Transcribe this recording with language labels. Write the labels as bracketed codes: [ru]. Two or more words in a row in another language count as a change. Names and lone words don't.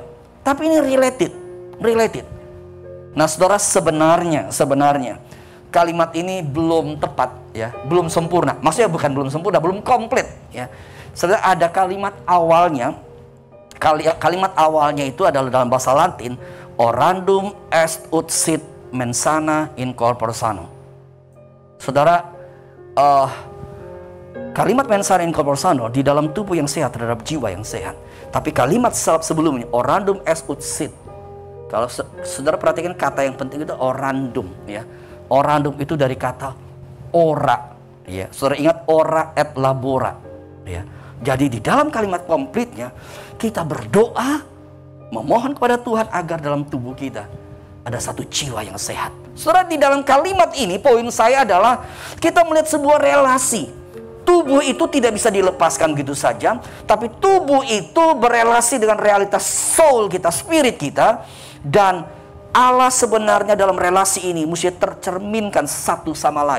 [id] Tapi ini related. Nah, saudara, sebenarnya kalimat ini belum tepat ya, belum sempurna. Maksudnya bukan belum sempurna, belum komplit ya. Saudara, ada kalimat awalnya. Kalimat awalnya itu adalah dalam bahasa Latin, [la] orandum est ut sit mensana in corpore sano. [id] Saudara, kalimat [la] mensana in corpore sano [id] di dalam tubuh yang sehat terhadap jiwa yang sehat. Tapi kalimat sebelumnya [la] orandum est ut sit. [id] Kalau saudara perhatikan kata yang penting itu orandum ya. Orandum itu dari kata ora ya. Saudara ingat [la] ora et labora [id] ya. Jadi di dalam kalimat komplitnya kita berdoa memohon kepada Tuhan agar dalam tubuh kita ada satu jiwa yang sehat. Saudara, di dalam kalimat ini poin saya adalah kita melihat sebuah relasi. Tubuh itu tidak bisa dilepaskan gitu saja, tapi tubuh itu berelasi dengan realitas soul kita, spirit kita, dan Allah sebenarnya dalam relasi ini mesti tercerminkan satu sama lain.